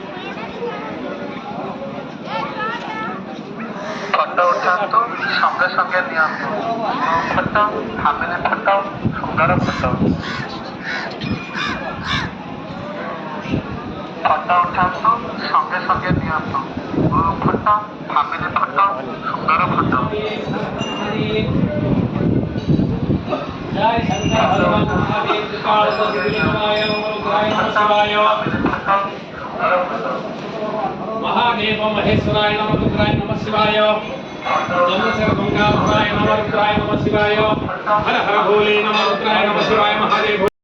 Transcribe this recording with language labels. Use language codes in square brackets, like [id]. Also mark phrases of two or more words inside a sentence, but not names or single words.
[or] ଫଟୋ ଉଠାନ୍ତୁ, ସଙ୍ଗେ ସଙ୍ଗେ ନିଅନ୍ତୁ। [en] group photo, family photo, ସୁନ୍ଦର photo। [or] ଫଟୋ ଉଠାନ୍ତୁ, ସଙ୍ଗେ ସଙ୍ଗେ ନିଅନ୍ତୁ। [en] group photo, family photo, ସୁନ୍ଦର photo। [sa] जय शंकर भगवान महादेव त्रिकाल दशविनाय नमः शिवाय महादेव महेश्वराय नमः रुद्राय नमः शिवाय जमसर गंगाधराय नमः रुद्राय नमः शिवाय हर हर भोले नमः रुद्राय नमः शिवाय महादेव।